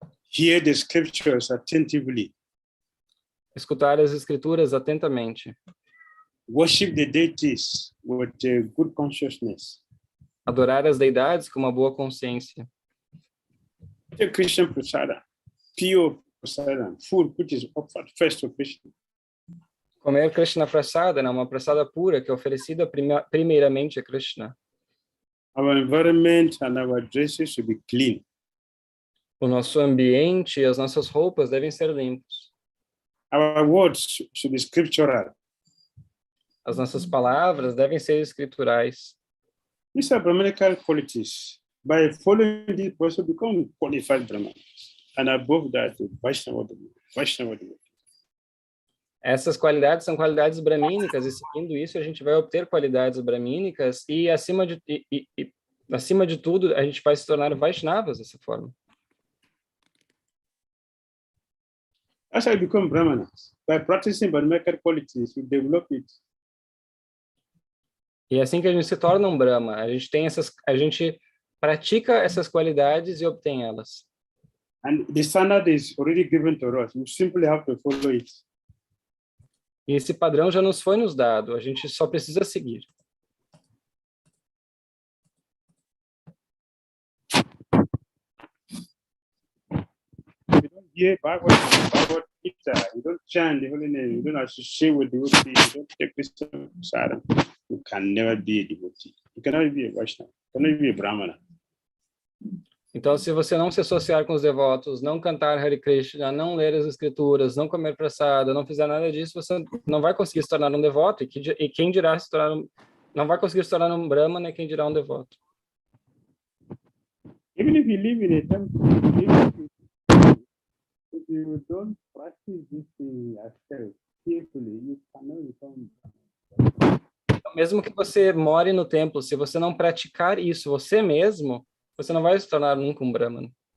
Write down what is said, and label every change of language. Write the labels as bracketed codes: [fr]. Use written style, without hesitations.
[en] Hear the scriptures attentively. [pt] Escutar as escrituras atentamente. [en] Worship the deities with a good consciousness. [pt] Adorar as deidades com uma boa consciência. [en] The Christian prasada, pure prasada, food which is offered first to Krishna. [pt] Comer Krishna Prasada, né? Uma prasada pura que é oferecida primeiramente a Krishna. [en] Our environment and our dresses should be clean. [pt] O nosso ambiente e as nossas roupas devem ser limpos. [en] Our words should be scriptural. [pt] As nossas palavras devem ser escriturais. [en] These are Brahmanical qualities. By following this, person become qualified Brahman. And above that, Vaishnava. [pt] Essas qualidades são qualidades brahmínicas, e seguindo isso a gente vai obter qualidades brahmínicas, e acima de tudo a gente vai se tornar Vaishnavas dessa forma. [en] As I become Brahmanas, by practicing Brahmanical qualities, we develop it. [pt] E é assim que a gente se torna um Brahma, a gente pratica essas qualidades e obtém elas. [en] And the standard is already given to us. We simply have to follow it. [pt] E esse padrão já nos foi dado, a gente só precisa seguir. [en] You don't hear Bhagavad Gita, you don't chant the holy name, you don't associate with devotee, you don't take Krishna sadhana, you can never be a devotee. You cannot be a Vaishnava, you cannot be a Brahmana. [pt] Então, se você não se associar com os devotos, não cantar Hare Krishna, não ler as escrituras, não comer prasada, não fizer nada disso, você não vai conseguir se tornar um devoto. E quem dirá se tornar não vai conseguir se tornar um Brahmana, quem dirá um devoto. [en] Even if you live in a temple, if you don't practice this thing yourself carefully, you cannot become Brahmana. [pt] Mesmo que você more no templo, se você não praticar isso você mesmo, você não vai se tornar nunca um Brahmana.